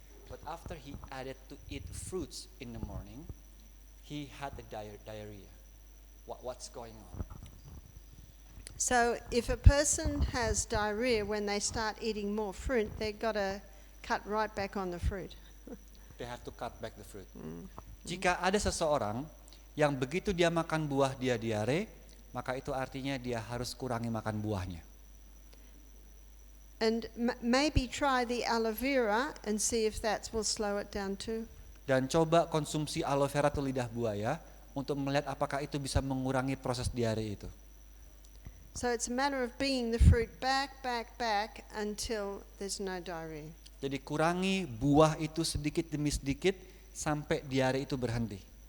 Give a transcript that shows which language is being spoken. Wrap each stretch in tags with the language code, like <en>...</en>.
<en>But after he added to eat fruits in the morning, he had the diarrhea. What's going on? So if a person has diarrhea when they start eating more fruit, they've got to cut right back on the fruit. They have to cut back the fruit.</en> <id>Jika ada seseorang yang begitu dia makan buah dia diare, maka itu artinya dia harus kurangi makan buahnya.</id> <en>And maybe try the aloe vera and see if that will slow it down too.</en> <id>Dan coba konsumsi aloe vera atau lidah buaya untuk melihat apakah itu bisa mengurangi proses diare itu.</id> <en>So it's a matter of bringing the fruit back until there's no diarrhea.</en> <id>Jadi kurangi buah itu sedikit demi sedikit sampai diare itu berhenti.</id>